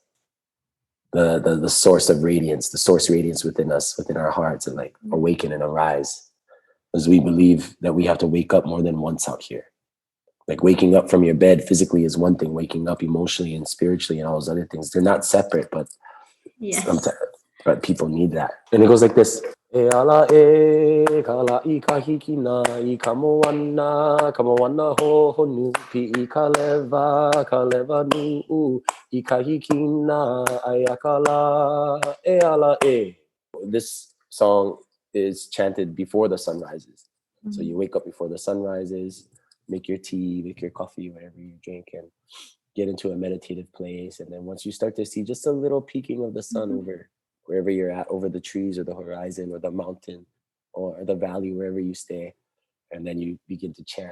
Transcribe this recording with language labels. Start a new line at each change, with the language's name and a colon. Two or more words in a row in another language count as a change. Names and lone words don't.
English: The source of radiance, the source radiance within us, within our hearts, and like awaken and arise. Because we believe that we have to wake up more than once out here. Like waking up from your bed physically is one thing, waking up emotionally and spiritually and all those other things. They're not separate, but sometimes, but people need that. And it goes like this.
Hawaiian: E ala e kala I ka hiki na I ka moana ho honu pi I ka leva nu I ka hiki na ai akala e ala e.
English: This song is chanted before the sun rises. So you wake up before the sun rises, make your tea, make your coffee, whatever you drink, and get into a meditative place. And then once you start to see just a little peeking of the sun over wherever you're at, over the trees or the horizon or the mountain or the valley, wherever you stay, and then you begin to chant.